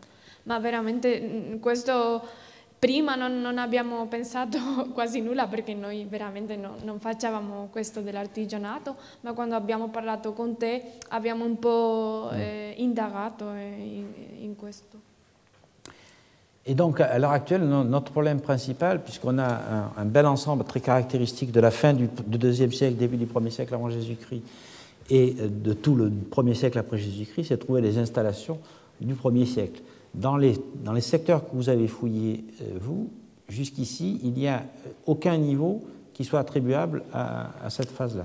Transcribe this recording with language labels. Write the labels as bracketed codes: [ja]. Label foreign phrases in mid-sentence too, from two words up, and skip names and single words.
[it] Ma veramente questo prima non abbiamo pensato quasi nulla perché noi veramente non facevamo questo dell'artigianato, ma quando abbiamo parlato con te abbiamo un po' indagato in questo. [fr] Et donc, à l'heure actuelle, notre problème principal, puisqu'on a un bel ensemble très caractéristique de la fin du IIe siècle, début du 1er siècle avant Jésus-Christ, et de tout le 1er siècle après Jésus-Christ, c'est de trouver les installations du 1er siècle. Dans les secteurs que vous avez fouillés, vous, jusqu'ici, il n'y a aucun niveau qui soit attribuable à cette phase-là.